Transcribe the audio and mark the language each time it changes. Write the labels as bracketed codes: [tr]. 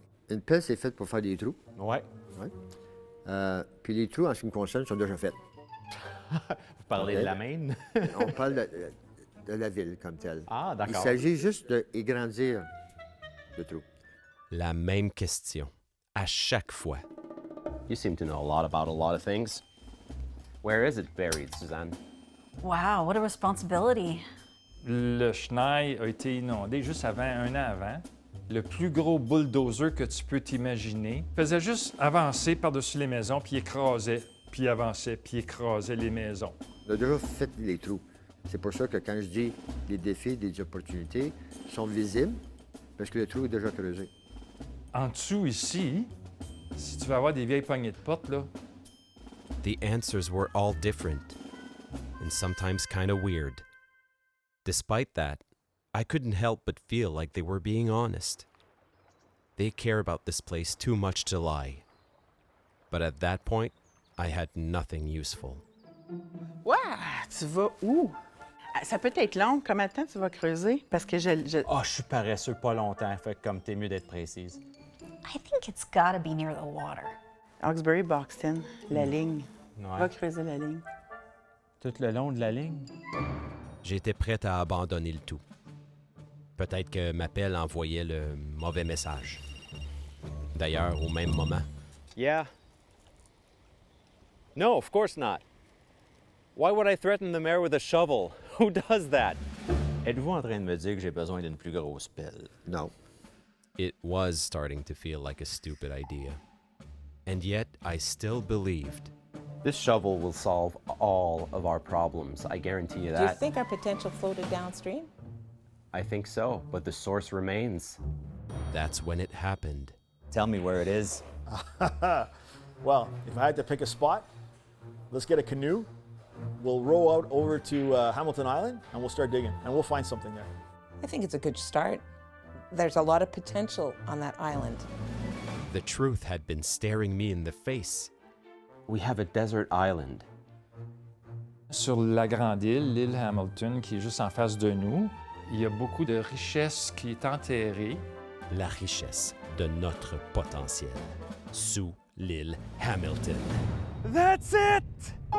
[fr] Une pelle, c'est faite pour faire des trous. Ouais. Puis les trous, en ce qui me concerne, sont déjà faits. Vous parlez de la Maine? On parle de la ville comme telle. Ah, d'accord. Il s'agit juste d'agrandir le trou. La même question. À chaque fois. [en] You seem to know a lot about a lot of things. Where is it buried, Suzanne? Wow, what a responsibility. [fr] Le Chenal a été inondé juste un an avant. Le plus gros bulldozer que tu peux t'imaginer faisait juste avancer par-dessus les maisons, puis écrasait, puis avançait, puis écrasait les maisons. On a déjà fait les trous. C'est pour ça que quand je dis les défis, les opportunités sont visibles, parce que le trou est déjà creusé. En dessous, ici, si tu veux avoir des vieilles poignées de porte, là, [en] The answers were all different, and sometimes kind of weird. Despite that, I couldn't help but feel like they were being honest. They care about this place too much to lie. But at that point, I had nothing useful. [fr] Ouah! Tu vas où? Ça peut être long. Combien de temps tu vas creuser? Parce que je... Ah, je suis paresseux pas longtemps, fait que comme t'es mieux d'être précise. [en] I think it's gotta be near the water. [fr] Hawkesbury, Boxton, la ligne. Ouais. Va creuser la ligne. Tout le long de la ligne? J'étais prête à abandonner le tout. Peut-être que ma pelle envoyait le mauvais message. D'ailleurs, au même moment, [en] Yeah. No, of course not. Why would I threaten the mayor with a shovel? Who does that? [fr] Êtes-vous en train de me dire que j'ai besoin d'une plus grosse pelle? Non. [en] it was starting to feel like a stupid idea. And yet, I still believed. This shovel will solve all of our problems. I guarantee you that. Do you think our potential floated downstream? I think so, but the source remains. That's when it happened. Tell me where it is. Well, if I had to pick a spot, let's get a canoe. We'll row out over to Hamilton Island, and we'll start digging, and we'll find something there. I think it's a good start. There's a lot of potential on that island. The truth had been staring me in the face. We have a desert island. [fr] Sur la grande île, l'île Hamilton, qui est juste en face de nous, il y a beaucoup de richesse qui est enterrée. la richesse de notre potentiel sous l'île Hamilton. [en] That's it!